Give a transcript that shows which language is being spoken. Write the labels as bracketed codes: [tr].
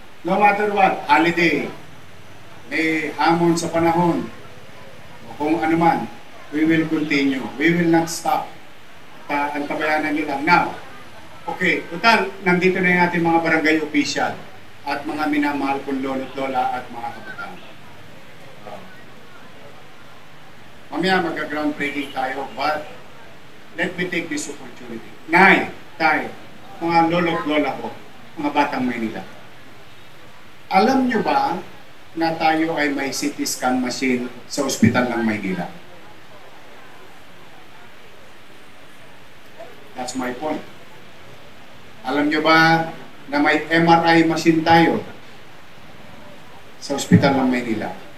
[en] No matter what, holiday, [tl] may hamon sa panahon, kung ano man, [en] we will continue. We will not stop. [tl] Antabayanan nyo lang. Now, okay, total, nandito na yung ating mga barangay official. at mga minamahal kong lolo't lola at mga kabataan. Mamaya mag-groundbreaking tayo, [en] but let me take this opportunity. [tl] Nay, tay, mga lolo't lola ko, mga batang Maynila. Alam nyo ba na tayo ay may CT scan machine sa ospital ng Maynila? [en] That's my point. [tl] Alam nyo ba na may MRI machine tayo sa ospital ng Maynila?